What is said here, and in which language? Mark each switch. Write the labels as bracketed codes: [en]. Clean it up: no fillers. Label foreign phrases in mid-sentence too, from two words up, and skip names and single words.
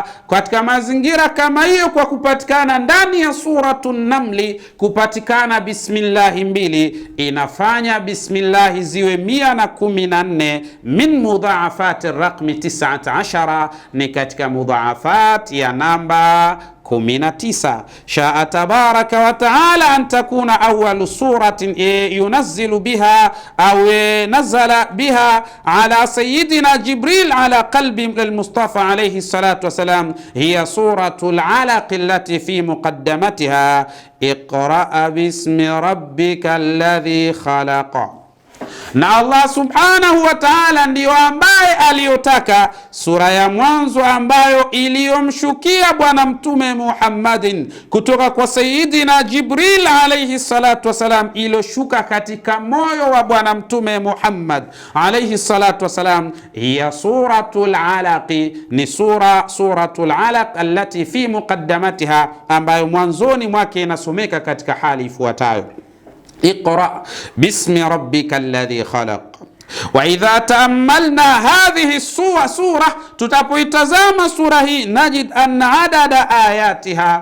[sw] Katika mazingira kama hiyo, kwa kupatikana ndani ya suratu Namli kupatikana bismillahi 2, inafanya bismillahi ziwe 114 [ar] من مضاعفات رقم 19, [sw] ni katika mudhaafat ya namba 19. [ar] شاء تبارك وتعالى أن تكون أول سورة ينزل بها أو نزل بها على سيدنا جبريل على قلب المصطفى عليه الصلاة والسلام هي سورة العلق التي في مقدمتها اقرأ باسم ربك الذي خلق. [sw] Na Allah [ar] سبحانه وتعالى [sw] ndiyo ambaye aliyotaka sura ya mwanzo ambayo iliyomshukia bwana mtume Muhammadin kutoka kwa Sayyidina Jibril [ar] عليه الصلاة والسلام, [sw] iliyoshuka katika moyo wa bwana mtume Muhammad [ar] عليه الصلاة والسلام, هي سورة العلق, [sw] ni [ar] سورة العلق التي في مقدمتها, [sw] ambayo mwanzoni mwake inasomeka katika hali ifuatayo: [ar] اقرأ باسم ربك الذي خلق وإذا تأملنا هذه السورة, [sw] tutapoitazama sura hii, [ar] نجد أن عدد آياتها,